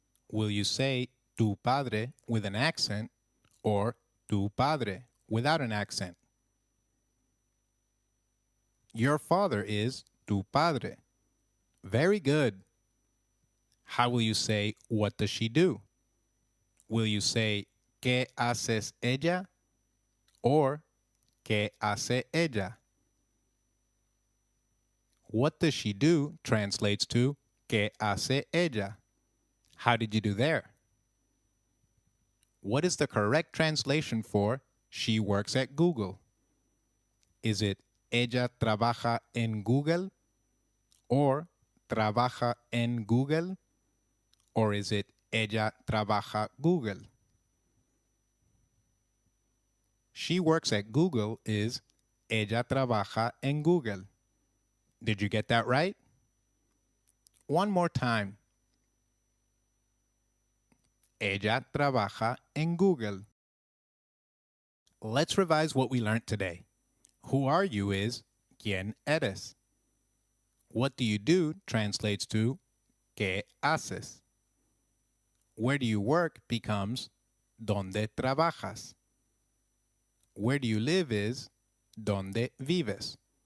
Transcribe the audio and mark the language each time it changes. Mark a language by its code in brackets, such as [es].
[en] Will you say [es] tu padre [en] with an accent or tu padre without an accent? Your father is [es] tu padre. [en] Very good. How will you say what does she do? Will you say [es] ¿qué haces ella? Or ¿qué hace ella? [en] What does she do translates to [es] ¿qué hace ella? [en] How did you do there? What is the correct translation for she works at Google? Is it [es] ella trabaja en Google? Or trabaja en Google? [en] Or is it [es] ella trabaja Google? [en] She works at Google is [es] ella trabaja en Google. [en] Did you get that right? One more time. [es] Ella trabaja en Google. [en] Let's revise what we learned today. Who are you is [es] ¿quién eres? [en] What do you do translates to [es] ¿qué haces? [en] Where do you work becomes [es] ¿dónde trabajas? [en] Where do you live is [es] ¿dónde vives?